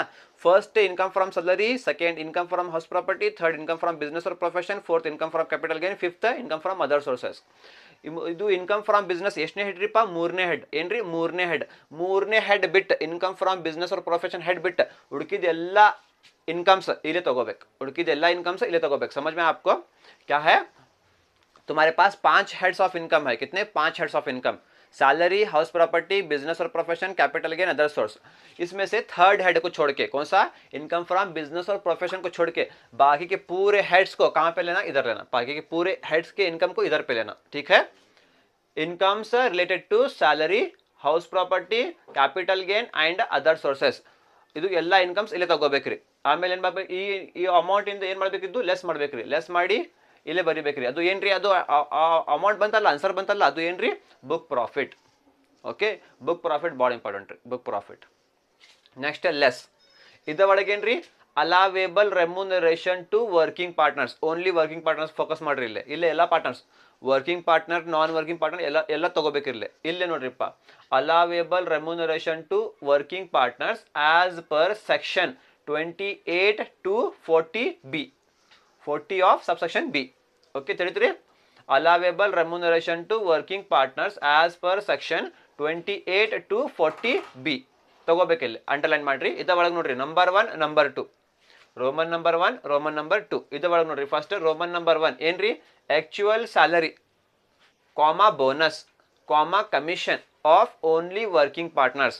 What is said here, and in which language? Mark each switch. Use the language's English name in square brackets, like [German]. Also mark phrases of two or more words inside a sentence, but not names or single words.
[English] First income from salary, second income from house property, third income from business or profession, fourth income from capital gain, fifth income from other sources. [Kannada] ಇದು [English] income from business [Kannada] ಎಷ್ಟನೇ ಹೆಡ್ ರೀಪ್ಪ? ಮೂರನೇ ಹೆಡ್. ಏನ್ರಿ? ಮೂರನೇ ಹೆಡ್. ಮೂರನೇ ಹೆಡ್ ಬಿಟ್ಟು [English] income from business or profession head [Kannada] ಬಿಟ್ಟು ಉಳ್ಕಿದ ಎಲ್ಲ ಇನ್ಕಮ್ಸ್ ಇಲ್ಲೇ ತಗೋಬೇಕು. ಉಳ್ಕಿದ ಎಲ್ಲ ಇನ್ಕಮ್ಸ್ ಇಲ್ಲೇ ತಗೋಬೇಕು. [Hindi] समझ में आपको? क्या है? तुम्हारे पास 5 [English] heads of income [Hindi] है. कितने? 5 [English] heads of income. Salary, house property, business और profession, capital gain, other source. [Hindi] इसमें से [English] third head [Hindi] को छोड़ के, कौन सा? [English] income from business [Hindi] और प्रोफेशन को छोड़ के बाकी के पूरे हेड्स को कहां पे लेना? इधर लेना. बाकी के पूरे हेड्स के इनकम को इधर पे लेना. ठीक है? [English] Incomes related to salary, house property, capital gain and other sources. [Kannada] ಇದು ಎಲ್ಲ ಇನ್ಕಮ್ಸ್ ಇಲ್ಲೇ ತಗೋಬೇಕ್ರಿ. ಆಮೇಲೆ ಏನು ಮಾಡ್ಬೇಕು? ಈ ಅಮೌಂಟ್ ಇಂದ ಏನು ಮಾಡ್ಬೇಕಿದ್ದು? ಲೆಸ್ ಮಾಡ್ಬೇಕ್ರಿ. ಲೆಸ್ ಮಾಡಿ ಇಲ್ಲೇ ಬರಿಬೇಕ್ರಿ. ಅದು ಏನ್ರಿ? ಅದು ಅಮೌಂಟ್ ಬಂತಲ್ಲ, ಆನ್ಸರ್ ಬಂತಲ್ಲ, ಅದು ಏನ್ರಿ? [English] Book profit. Okay, book profit ಭಾಳ important ರೀ. Book profit. next less. [Kannada] ಇದ್ರ ಒಳಗೆ ಏನ್ರಿ? [English] Allowable remuneration to working partners. Only working partners focus ಮಾಡ್ರಿ. [Kannada] ಇಲ್ಲೇ ಎಲ್ಲ ಪಾರ್ಟ್ನರ್ಸ್, [English] working partner, non working partner [Kannada] ಎಲ್ಲ ತಗೋಬೇಕಿರ್ಲಿ. ಇಲ್ಲೇ ನೋಡ್ರಿಪ್ಪ, [English] allowable remuneration to working partners as per section 28 to 40B. 40 of subsection B. Okay, ತಿಳಿದ್ರಿ? allowable remuneration to working partners as per section 28 to 40B ತಗೋಬೇಕಿಲ್ಲ. ಅಂಡರ್ಲೈನ್ ಮಾಡ್ರಿ. [Kannada] ಇದ ಒಳಗೆ ನೋಡ್ರಿ, [English] number 1, number 2, Roman number 1, Roman number 2. [Kannada] ಇದ ಒಳಗೆ ನೋಡ್ರಿ, [English] first Roman number 1 ಏನ್ರಿ? actual salary, comma bonus, comma commission of only working partners.